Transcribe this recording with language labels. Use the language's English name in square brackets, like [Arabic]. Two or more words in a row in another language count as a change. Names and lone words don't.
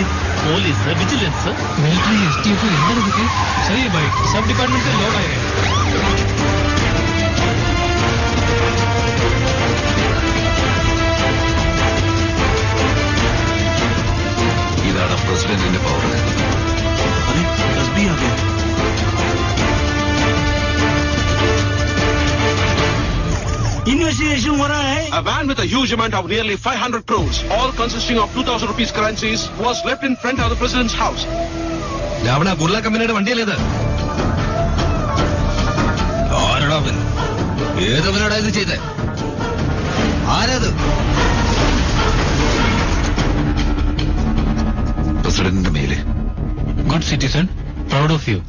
[Malayalam] പോലീസ്, വിജിലൻസ്, മിലിറ്ററി, STF, എന്താണ് ഇതൊക്കെ? [Hindi] सही भाई, सब डिपार्टमेंट लोड आया. [Malayalam] ഇതാണ് പ്രസിഡന്റിന്റെ പവർ. [Hindi] Investigation हो रहा है. [English] A van with a huge amount of nearly 500 crores, all consisting of 2,000 rupees currencies, was left in front of the president's house. [Malayalam] രാവണ, ബുർള കമ്പനിയുടെ വണ്ടിയല്ലേത്? ആരാടവൻ? ഏതവനാടാ ഇത് ചെയ്തേ? ആരത്? പ്രസിഡന്റിന്റെ മെയില്. [English] Good citizen, proud of you.